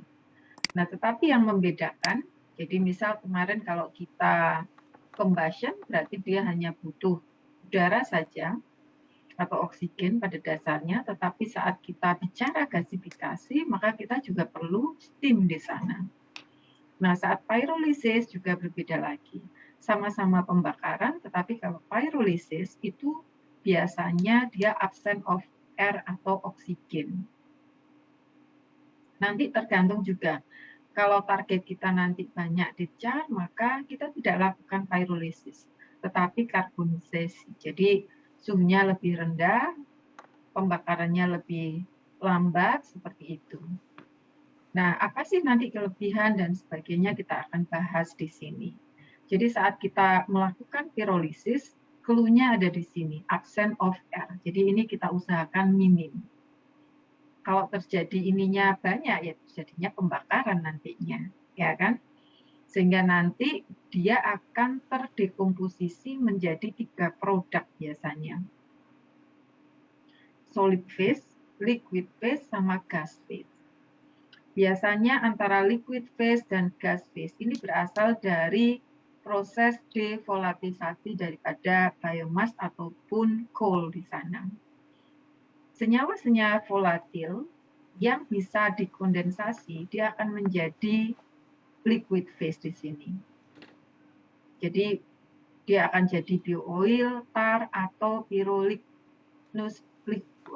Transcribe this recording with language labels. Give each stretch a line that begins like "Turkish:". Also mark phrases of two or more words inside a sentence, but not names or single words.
Indonesian: Nah, tetapi yang membedakan, jadi misal kemarin kalau kita combustion berarti dia hanya butuh udara saja atau oksigen pada dasarnya, tetapi saat kita bicara gasifikasi, maka kita juga perlu steam di sana. Nah, saat pyrolysis juga berbeda lagi. Sama-sama pembakaran, tetapi kalau pyrolysis itu biasanya dia
English: absent of air
Indonesian: atau oksigen. Nanti tergantung juga, kalau target kita nanti banyak discharge, maka kita tidak lakukan pyrolysis, tetapi karbonisasi. Jadi suhunya lebih rendah, pembakarannya lebih lambat, seperti itu. Nah, apa sih nanti kelebihan dan sebagainya kita akan bahas di sini. Jadi saat kita melakukan pirolisis, clue-nya ada di sini,
English: absent of air.
Indonesian: Jadi ini kita usahakan minim. Kalau terjadi ininya banyak, ya terjadinya pembakaran nantinya, ya kan? Sehingga nanti dia akan terdekomposisi menjadi 3 produk biasanya.
English: Solid phase, liquid phase, sama gas phase.
Indonesian: Biasanya antara
English: liquid phase
Indonesian: dan
English: gas phase
Indonesian: ini berasal dari proses devolatisasi daripada biomass ataupun coal di sana. Senyawa-senyawa volatil yang bisa dikondensasi, dia akan menjadi
English: liquid phase
Indonesian: di sini. Jadi dia akan jadi bio-oil, tar, atau
English: pyrolignos liquid.